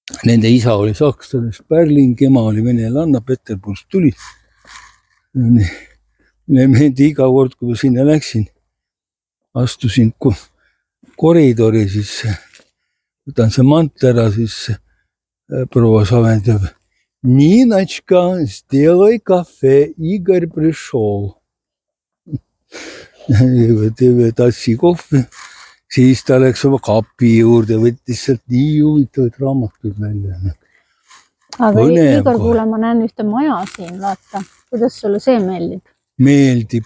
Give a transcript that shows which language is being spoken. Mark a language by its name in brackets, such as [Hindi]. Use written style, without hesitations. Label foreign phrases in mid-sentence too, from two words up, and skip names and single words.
[Estonian] Nende isa oli sakslane, Sperling, ema oli venelanna, Peterburist tuli. Meeldi iga kord, kui ma sinna läksin, astusin koridori, siis võtan see mant ära, siis proua Savendab. [Russian] Ninочка, сделай кафе, Игорь пришел. [Estonian] Tassi kohvi, siis ta läks oma kapi juurde, võttis sealt nii huvitavaid raamatuid välja. Aga Igor, kuule, ma näen ühte maja siin, vaata, kuidas sulle see meeldib? Meeldib.